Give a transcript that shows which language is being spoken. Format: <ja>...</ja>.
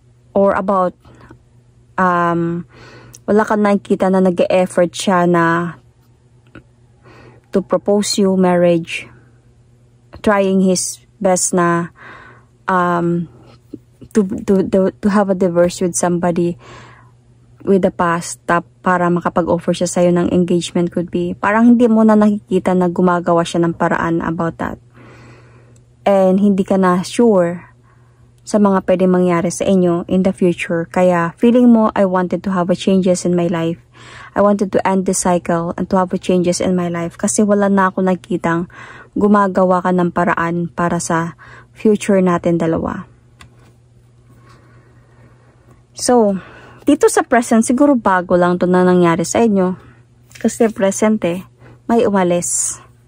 <en>Or about</en> <tl>wala ka nakikita na nag-e-effort siya na</tl> <en>to propose you marriage, trying his best na to have a divorce with somebody with the past,</en> <tl>para makapag-offer siya sa'yo ng</tl> <en>engagement could be.</en> <tl>Parang hindi mo na nakikita na gumagawa siya ng paraan about that. And hindi ka na sure sa mga pwede mangyari sa inyo</tl> <en>in the future.</en> <tl>Kaya feeling mo,</tl> <en>I wanted to have a changes in my life. I wanted to end the cycle and to have a changes in my life.</en> <tl>Kasi wala na ako nakitang gumagawa ka ng paraan para sa future natin dalawa. So, dito sa present, siguro bago lang ito na nangyari sa inyo. Kasi present may umalis.</tl>